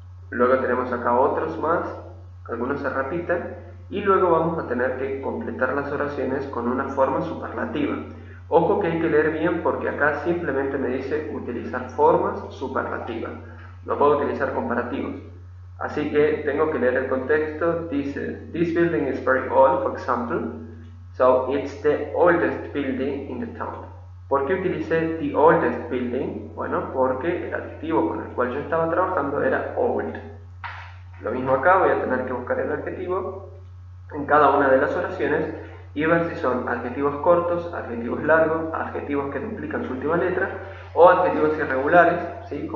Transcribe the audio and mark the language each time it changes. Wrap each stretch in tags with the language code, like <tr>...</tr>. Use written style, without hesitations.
<es>Luego tenemos acá otros más, algunos se repiten, y luego vamos a tener que completar las oraciones con una forma superlativa. Ojo que hay que leer bien porque acá simplemente me dice utilizar formas superlativas, no puedo utilizar comparativos. Así que tengo que leer el contexto.</es> <en>Dice: This building is very old, for example, so it's the oldest building in the town.</en> <es>¿Por qué utilicé</es> <en>the oldest building?</en> <es>Bueno, porque el adjetivo con el cual yo estaba trabajando era old. Lo mismo acá, voy a tener que buscar el adjetivo en cada una de las oraciones y ver si son adjetivos cortos, adjetivos largos, adjetivos que duplican su última letra o adjetivos irregulares, ¿sí?</es>